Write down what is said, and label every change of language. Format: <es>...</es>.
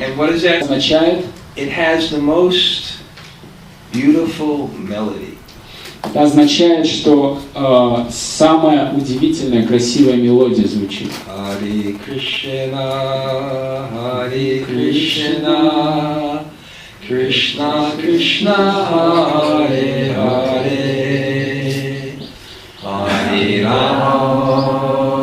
<en>And what does that</en> <ru>Означает?</ru> <en>It has the most beautiful melody.</en> <ru>Это означает, что самая удивительная, красивая мелодия звучит.</ru> <sa>Hare Krishna, Hare Krishna, Krishna Krishna, Hare Hare, Hare Rama,</sa>